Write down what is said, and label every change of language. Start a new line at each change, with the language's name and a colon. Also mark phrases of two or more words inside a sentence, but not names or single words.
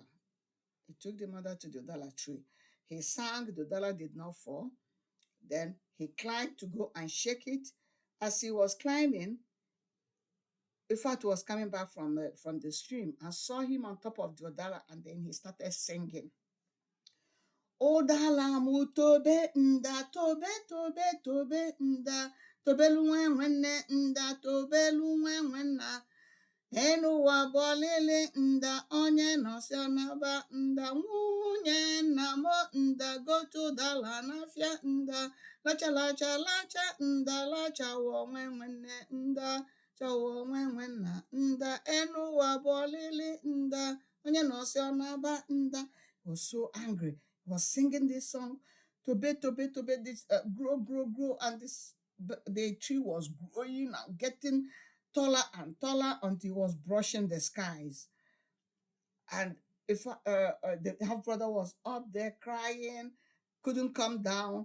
English: He took the mother to the udala tree. He sang, the udala did not fall. Then he climbed to go and shake it, As he was climbing, Ifeatu was coming back from the stream and saw him on top of the Udala, and then he started singing.
Igbo: Udala mu tobe nda tobe tobe tobe nda tobelu nwe nwanne nda tobelu nwe nwanna enu ụwa bọlịlị nda onye nọsị ọnaba nda nwunye nna m nda gotu dala n'afịa nda lacha lacha lacha nda lachawa onwe nwanne nda chawa onwe nwanna nda enu ụwa bọlịlị nda onye nọsị ọnaba nda.
English: He was so angry. He was singing this song,
Igbo: tobe tobe tobe,
English: this grow grow grow, and the tree was growing and getting taller and taller until he was brushing the skies. And if the half brother was up there crying, couldn't come down.